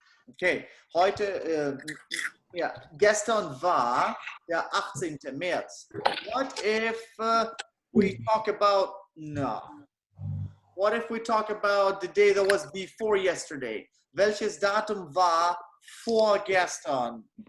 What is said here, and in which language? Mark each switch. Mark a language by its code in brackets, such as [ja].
[de] Okay, heute, gestern war der 18. März. [en] What if we talk about, what if we talk about the day that was before yesterday? [de] Welches Datum war vorgestern?